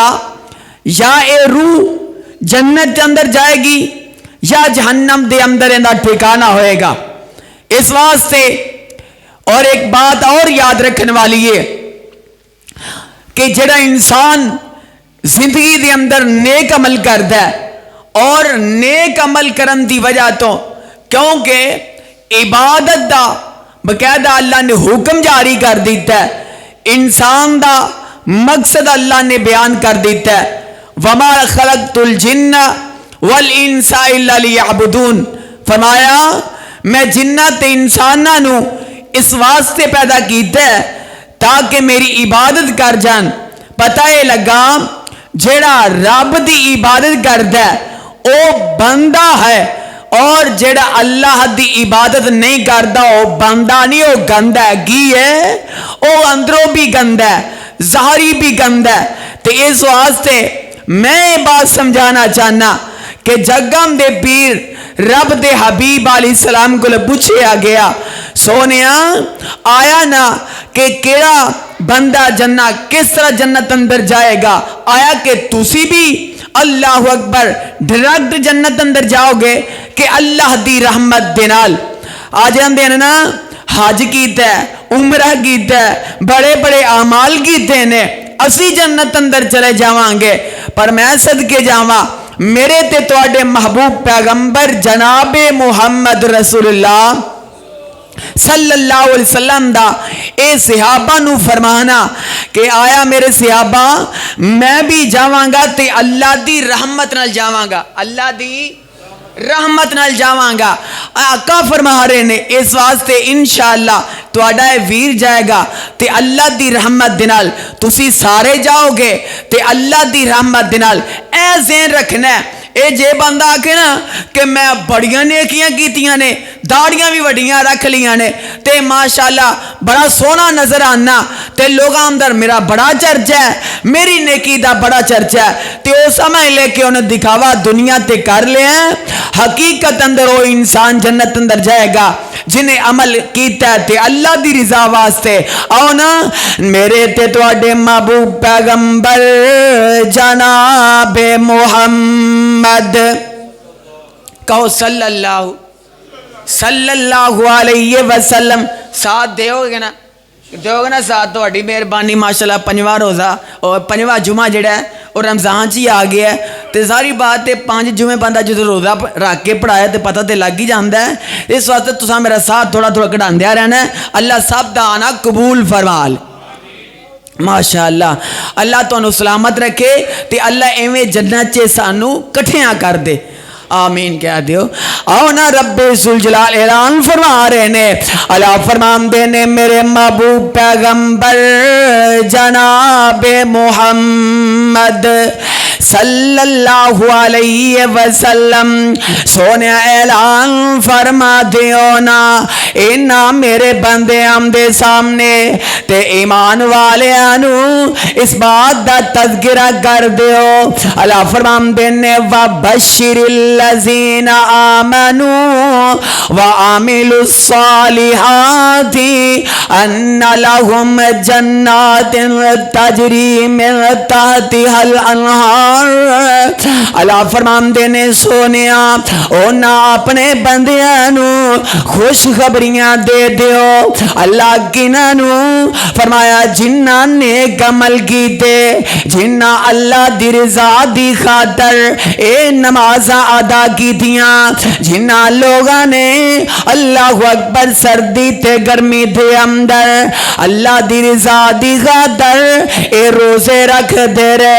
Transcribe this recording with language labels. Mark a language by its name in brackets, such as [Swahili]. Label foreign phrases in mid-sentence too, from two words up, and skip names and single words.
[Hindi] या ये रूह जन्नत के अंदर जाएगी या जहन्नम के अंदर इनका ठिकाना होएगा। इस वास्ते और एक बात और याद रखने वाली है कि जड़ा इंसान जिंदगी के अंदर नेक अमल करता है, [Punjabi] ਔਰ ਨੇਕ ਅਮਲ ਕਰਨ ਦੀ ਵਜਹ ਤੋ, ਕਿਉਂਕਿ ਇਬਾਦਤ ਦਾ ਬਕਾਇਦਾ ਅੱਲਾਹ ਨੇ ਹੁਕਮ ਜਾਰੀ ਕਰ ਦਿੱਤਾ ਹੈ, ਇਨਸਾਨ ਦਾ ਮਕਸਦ ਅੱਲਾਹ ਨੇ ਬਯਾਨ ਕਰ ਦਿੱਤਾ ਹੈ, [Arabic] وما خلقت الجن والإنس إلا ليعبدون. [Punjabi] ਫ਼ਰਮਾਇਆ ਮੈਂ ਜਿੰਨਾਤ ਇਨਸਾਨਾਂ ਨੂੰ ਇਸ ਵਾਸਤੇ ਪੈਦਾ ਕੀਤਾ ਹੈ ਤਾਕਿ ਮੇਰੀ ਇਬਾਦਤ ਕਰ ਜਾਣ। ਪਤਾ ਹੈ ਲੱਗਾ ਜੇੜ੍ਹਾ ਰੱਬ ਦੀ ਇਬਾਦਤ ਕਰਦਾ ਹੈ ਉਹ ਬੰਦਾ ਹੈ, ਔਰ ਜੇੜ੍ਹਾ ਅੱਲਾਹ ਦੀ ਇਬਾਦਤ ਨਹੀਂ ਕਰਤਾ ਉਹ ਬੰਦਾ ਨਹੀਂ, ਉਹ ਗੰਦਾ ਹੈ। ਕੀ ਹੈ ਉਹ ਅੰਦਰੋਂ ਭੀ ਗੰਦਾ ਹੈ, ਜ਼ਾਹਰੀ ਭੀ ਗੰਦਾ ਹੈ। ਤੋ ਇਸ ਵਾਸਤੇ ਮੈਂ ਯੇ ਬਾਤ ਸਮਝਾਣਾ ਚਾਹਨਾ ਕਿ ਜਗਮ ਦੇ ਪੀਰ ਰੱਬ ਦੇ ਹਬੀਬ ਅਲੈਹਿੱਸਲਾਮ ਕੋ ਪੂਛਾ ਗਿਆ, ਸੋਹਣਿਆ ਆਇਆ ਨਾ ਕਿ ਕੇੜ੍ਹਾ ਬੰਦਾ ਜੰਨਤ ਕਿਸ ਤਰ੍ਹਾਂ ਜੰਨਤ ਅੰਦਰ ਜਾਏਗਾ, ਆਇਆ ਕਿ ਤੁਸੀਂ ਭੀ [Arabic] الله أكبر [Punjabi] ਡਾਇਰੈਕਟ ਜੰਨਤ ਅੰਦਰ ਜਾਓਗੇ ਕਿ ਅੱਲਾਹ ਦੀ ਰਹਿਮਤ ਦੇ ਨਾਲ। ਆ ਜਾਂਦੇ ਨਾ ਹੱਜ ਕੀਤਾ, ਉਮਰਾ ਕੀਤਾ, ਬੜੇ ਬੜੇ ਅਮਾਲ ਕੀਤੇ ਨੇ, ਅਸੀਂ ਜੰਨਤ ਅੰਦਰ ਚਲੇ ਜਾਵਾਂਗੇ। ਪਰ ਮੈਂ ਸਦਕੇ ਜਾਵਾਂ ਮੇਰੇ ਤੇ ਤੁਹਾਡੇ ਮਹਿਬੂਬ ਪੈਗ਼ੰਬਰ ਜਨਾਬੇ ਮੁਹੰਮਦ ਰਸੂਲੁੱਲਾਹ [Arabic] صلى الله عليه وسلم [Punjabi] ਦਾ ਏ ਸਹਾਬਾ ਨੂੰ ਫ਼ਰਮਾਣਾ ਕਿ ਆਇਆ ਮੇਰੇ ਸਹਾਬਾ ਮੈਂ ਭੀ ਜਾਵਾਂਗਾ ਤੇ ਅੱਲਾਹ ਦੀ ਰਹਿਮਤ ਨਾਲ ਜਾਵਾਂਗਾ, ਅੱਲਾਹ ਦੀ ਰਹਿਮਤ ਨਾਲ ਜਾਵਾਂਗਾ। ਆਕਾ ਫ਼ਰਮਾ ਰਹੇ ਨੇ ਇਸ ਵਾਸਤੇ ਇੰਸ਼ਾਅੱਲਾਹ ਤੁਹਾਡਾ ਵੀਰ ਜਾਏਗਾ ਤੇ ਅੱਲਾਹ ਦੀ ਰਹਿਮਤ ਦੇ ਨਾਲ, ਤੁਸੀਂ ਸਾਰੇ ਜਾਓਗੇ ਤੇ ਅੱਲਾਹ ਦੀ ਰਹਿਮਤ ਦੇ ਨਾਲ। ਐ ਜ਼ਹਨ ਰੱਖਣਾ ਹੈ ਇਹ ਜੇ ਬੰਦਾ ਆਖੇ ਨਾ ਕਿ ਮੈਂ ਬੜੀਆਂ ਨੇਕੀਆਂ ਕੀਤੀਆਂ ਨੇ, ਦਾੜ੍ਹੀਆਂ ਭੀ ਵੱਡੀਆਂ ਰੱਖ ਲਈਆਂ ਨੇ ਤੇ ਮਾਸ਼ਾਅੱਲਾਹ ਬੜਾ ਸੋਹਣਾ ਨਜ਼ਰ ਆਣਾ ਤੇ ਲੋਕਾਂ ਅੰਦਰ ਮੇਰਾ ਬੜਾ ਚਰਚਾ ਹੈ, ਮੇਰੀ ਨੇਕੀ ਦਾ ਬੜਾ ਚਰਚਾ ਹੈ, ਤੇ ਉਹ ਸਮਝ ਲੇ ਕਿ ਉਨ੍ਹੇਂ ਦਿਖਾਵਾ ਦੁਨੀਆ ਤੇ ਕਰ ਲਿਆ। ਹਕੀਕਤ ਅੰਦਰ ਉਹ ਇਨਸਾਨ ਜੰਨਤ ਅੰਦਰ ਜਾਏਗਾ ਜਿਨ੍ਹੇਂ ਅਮਲ ਕੀਤਾ ਤੇ ਅੱਲਾਹ ਦੀ ਰਜ਼ਾ ਵਾਸਤੇ। ਆਓ ਨਾ ਮੇਰੇ ਤੇ ਤੁਹਾਡੇ ਮਹਿਬੂਬ ਪੈਗ਼ੰਬਰ ਜਨਾਬੇ ਮੁਹੰਮਦ ਕਹੋ [Arabic] صلى الله عليه وسلم. [Punjabi] ਸਾਥ ਦੋਗੇ ਨਾ, ਦੋਗੇ ਨਾ ਸਾਥ, ਤੁਹਾਡੀ ਮਿਹਰਬਾਨੀ ਮਾਸ਼ਾਅੱਲਾਹ। ਪੰਜਵਾਂ ਰੋਜ਼ਾ ਔਰ ਪੰਜਵਾਂ ਜੁਮਾ ਜਿਹੜਾ ਹੈ ਔਰ ਰਮਜ਼ਾਨ ਚ ਹੀ ਆ ਗਿਆ ਹੈ ਤੋ ਸਾਰੀ ਬਾਤ ਹੈ 5 ਜੁਮੇ ਬੰਦਾ ਜੋ ਰੋਜ਼ਾ ਰੱਖ ਕੇ ਪੜ੍ਹਾਇਆ ਤੋ ਪਤਾ ਤੋ ਲੱਗ ਹੀ ਜਾਤਾ ਹੈ। ਇਸ ਵਾਸਤੇ ਤੁਸਾਂ ਮੇਰਾ ਸਾਥ ਥੋੜ੍ਹਾ ਥੋੜ੍ਹਾ ਕਢਾਂਦੇ ਰਹਿਣਾ ਹੈ। ਅੱਲਾਹ ਸਭ ਦਾ ਆਣਾ ਕਬੂਲ ਫ਼ਰਮਾਲ ਮਾਸ਼ਾਅੱਲਾਹ। ਅੱਲਾਹ ਤੁਹਾਨੂੰ ਸਲਾਮਤ ਰੱਖੇ ਤੇ ਅੱਲਾਹ ਏਵੇਂ ਜੰਨਤ ਚ ਸਾਨੂੰ ਕੱਠੀਆਂ ਕਰ ਦੇ, ਆਮੀਨ ਕਹਿ ਦਿਓ। ਆਓ ਨਾ ਰੱਬੇ ਜ਼ੁਲ ਜਲਾਲ ਐਲਾਨ ਫ਼ਰਮਾ ਰਹੇ ਨੇ, ਅੱਲਾਹ ਫ਼ਰਮਾਤੇ ਨੇ ਮੇਰੇ ਮਹਿਬੂਬ ਪੈਗ਼ੰਬਰ ਜਨਾਬੇ ਮੁਹੰਮਦ [Arabic] صلى الله عليه وسلم [Punjabi] ਸੋਹਣੇ ਐਲਾਨ ਫ਼ਰਮਾ ਦਿਓ ਨਾ ਇਨ੍ਹਾਂ ਮੇਰੇ ਬੰਦੇ ਆਮਦੇ ਸਾਮ੍ਹਣੇ ਤੇ ਈਮਾਨ ਵਾਲੇ ਆਨੂੰ ਇਸ ਬਾਤ ਦਾ ਤਜ਼ਕਿਰਾ ਕਰ ਦਿਓ। ਅੱਲਾਹ ਫ਼ਰਮਾਤੇ ਨੇ [Arabic] وبشر الذين آمنوا وعملوا الصالحات أن لهم جنات تجري من تحتها الأنهار. [Punjabi] ਅੱਲਾਹ ਫ਼ਰਮਾਤੇ ਨੇ ਸੋਹਣਿਆ ਓਨਾ ਆਪਣੇ ਬੰਦਿਆਂ ਨੂੰ ਖ਼ੁਸ਼ਖ਼ਬਰੀਆਂ ਦੇ ਦਿਓ। ਅੱਲਾਹ ਕਿਨ੍ਹਾਂ ਨੂੰ ਫ਼ਰਮਾਇਆ ਜਿਨ੍ਹਾਂ ਨੇਕ ਅਮਲ ਕੀਤੇ, ਜਿਨ੍ਹਾਂ ਅੱਲਾਹ ਦੀ ਰਜ਼ਾ ਦੀ ਖ਼ਾਤਰ ਏ ਨਮਾਜ਼ਾਂ ਅਦਾ ਕੀਤੀਆਂ, ਜਿਨ੍ਹਾਂ ਲੋਕਾਂ ਨੇ [Arabic] الله أكبر [Punjabi] ਸਰਦੀ ਤੇ ਗਰਮੀ ਦੇ ਅੰਦਰ ਅੱਲਾਹ ਦੀ ਰਜ਼ਾ ਦੀ ਖ਼ਾਤਰ ਏ ਰੋਜ਼ੇ ਰੱਖ ਦੇ ਰਹੇ।